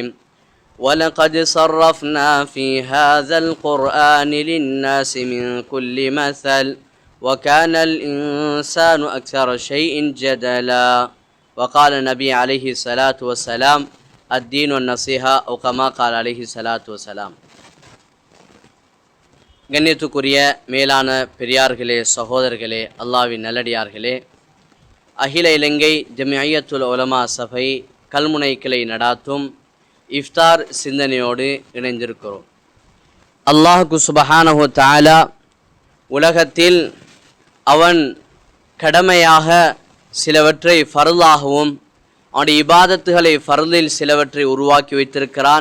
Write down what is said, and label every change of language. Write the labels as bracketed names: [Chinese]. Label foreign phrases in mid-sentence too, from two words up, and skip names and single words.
[Arabic] وَلَقَدْ صَرَّفْنَا فِي هَذَا الْقُرْآنِ لِلنَّاسِ مِنْ كُلِّ مَثَلٍ وَكَانَ الْإِنسَانُ أَكْثَرَ شَيْءٍ جَدَلًا. وقال النبي عليه الصلاة والسلام الدين والنصيحة أو كما قال عليه الصلاة والسلام. [Tamil] கண்ணியத்துக்குரிய மேலான பெரியார்களே, சகோதரர்களே, அல்லாஹ்வின் நல்லடியார்களே, அகில இலங்கை ஜமிஅய்யத்துல் உலமா சபை கல்முனை கிளை நடாத்தும் இஃப்தார் சிந்தனையோடு இணைந்திருக்கிறோம். அல்லாஹ்க்கு [Arabic] سبحانه وتعالى [Tamil] உலகத்தில் அவன் கடமையாக சிலவற்றை ஃபர்லாகவும் அவனுடைய இபாதத்துகளை ஃபர்லில் சிலவற்றை உருவாக்கி வைத்திருக்கிறான்.